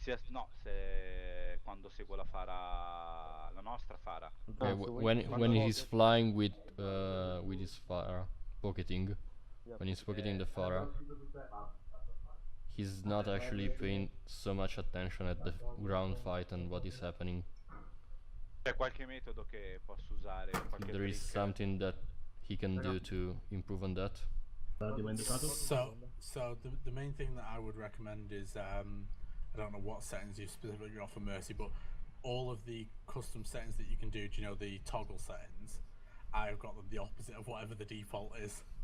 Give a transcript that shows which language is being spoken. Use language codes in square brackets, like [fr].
[it] No, se quando seguo la Pharah, la nostra Pharah. [en] Okay, when he's flying with his Pharah pocketing, when he's pocketing the Pharah, he's not actually paying so much attention at the ground fight and what is happening. [it] C'è qualche metodo che posso usare? [en] If there is something that he can do to improve on that. So the main thing that I would recommend is I don't know what settings you specifically offer Mercy, but all of the custom settings that you can do, the toggle settings, I've got them the opposite of whatever the default is.